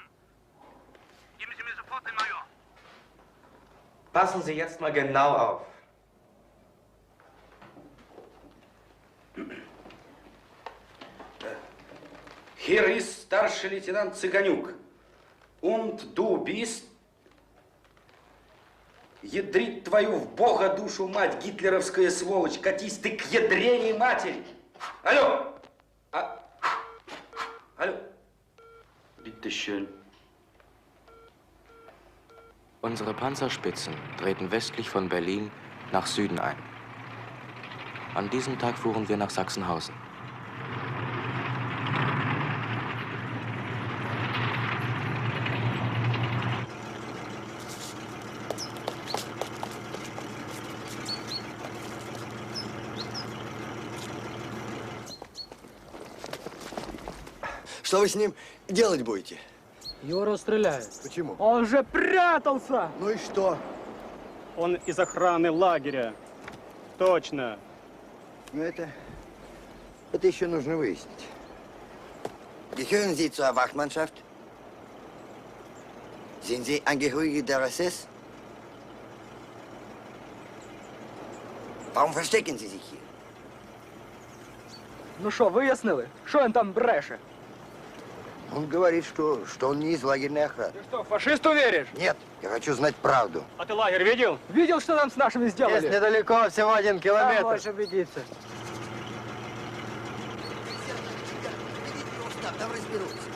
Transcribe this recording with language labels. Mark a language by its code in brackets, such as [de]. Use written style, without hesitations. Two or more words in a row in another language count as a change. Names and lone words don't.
[de] Geben Sie mir sofort den Major. Passen Sie jetzt mal genau auf. Hier ist Starший Leutnant Циганюк. Und du bist... [ru] Ядрить твою в бога душу мать, гитлеровская сволочь, катись ты к ядрене матери. Алло! Алло! [de] Bitte schön. Unsere Panzerspitzen treten westlich von Berlin nach Süden ein. An diesem Tag fuhren wir nach Sachsenhausen. [ru] Что вы с ним делать будете? Его расстреляют. Почему? Он же прятался! Ну и что? Он из охраны лагеря. Точно. Ну это еще нужно выяснить. [de] Gehören Sie zur Wachmannschaft? Sind Sie Angehörige der SS? Warum verstecken Sie sich hier? [uk] Ну що, вияснили? Що він там бреше? [ru] Он говорит, что он не из лагерной охраны. Ты что, фашисту веришь? Нет, я хочу знать правду. А ты лагерь видел? Видел, что там с нашими сделали? Здесь недалеко, всего 1 километр. Там можешь убедиться. Там разберусь.